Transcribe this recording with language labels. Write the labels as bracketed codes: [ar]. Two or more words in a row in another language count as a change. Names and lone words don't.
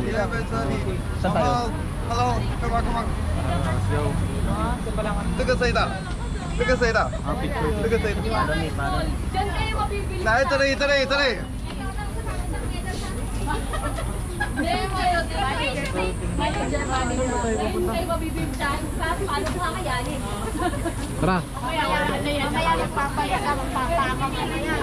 [tl] Saan tayo? [en] Hello, come on. Let's go. [zh] 这个谁的？这个谁的？ Picture. 这个谁的？ [tl] Diyan kayo mabibili. [zh] 来，这里。 [tl] Hindi mo yun. Ngayon dyan kayo mabibili dyan. Paano ko kakayanin? Tara. Mamaya magpapaya ka, magpapaka ka na yan.